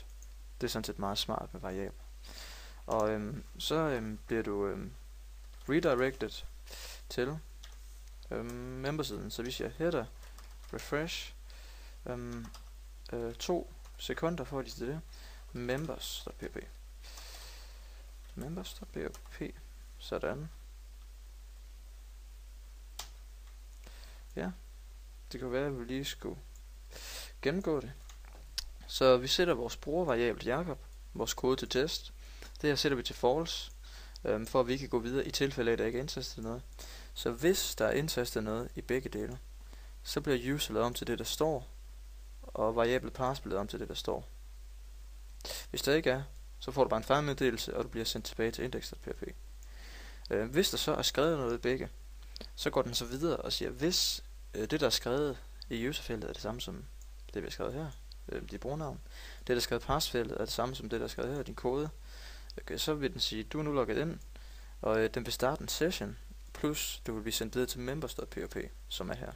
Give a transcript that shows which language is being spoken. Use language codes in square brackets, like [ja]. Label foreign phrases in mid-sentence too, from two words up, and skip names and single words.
[da] Det er sådan set meget smart med variabler. Og så bliver du redirected til membersiden. Så vi siger [en] header, refresh, [da] 2 sekunder får de til det. Members.php. Members.php. Sådan. Ja, det kan være, at vi lige skulle gennemgå det. Så vi sætter vores brugervariabel Jakob, vores kode til test. Det her sætter vi til false, for at vi kan gå videre i tilfælde af, at der ikke er indtastet noget. Så hvis der er indtastet noget i begge dele, så bliver user lavet om til det, der står, og variabel pass bliver lavet om til det, der står. Hvis der ikke er, så får du bare en fejlmeddelelse, og du bliver sendt tilbage til index.php. Hvis der så er skrevet noget i begge, så går den så videre og siger, hvis det, der er skrevet i userfeltet, er det samme som det, vi har skrevet her, dit brugernavn. Det, der er skrevet i passfeltet, er det samme som det, der er skrevet her, din kode. Okay, så vil den sige, du er nu logget ind, og den vil starte en session, plus du vil blive sendt videre til members.php, som er her.